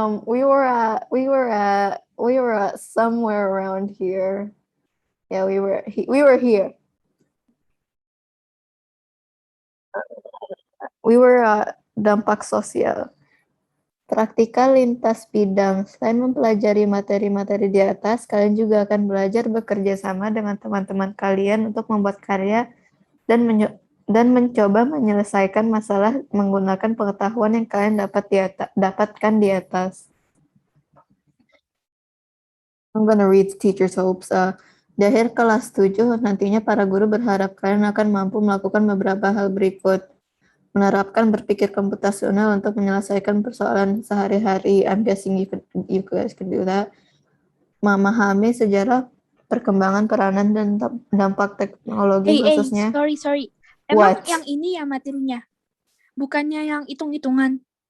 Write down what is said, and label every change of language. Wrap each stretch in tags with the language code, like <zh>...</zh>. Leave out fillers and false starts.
<en>We were at somewhere around here. Yeah, we were here. We were at</en> <id>dampak sosial. Praktikal lintas bidang. Selain mempelajari materi-materi di atas, kalian juga akan belajar bekerja sama dengan teman-teman kalian untuk membuat karya dan mencoba menyelesaikan masalah menggunakan pengetahuan yang kalian dapatkan di atas.</id> <en>I'm gonna read teacher's hopes.</en> <id>Di akhir kelas 7, nantinya para guru berharap kalian akan mampu melakukan beberapa hal berikut. Menerapkan berpikir komputasional untuk menyelesaikan persoalan sehari-hari.</id> <en>I'm guessing you guys can do that.</en> <id>Memahami sejarah perkembangan peranan dan dampak teknologi khususnya.</id> <en>Sorry.</en> <id>Emang</id> <en>What?</en> <id>yang ini ya materinya? Bukannya yang hitung-hitungan?</id>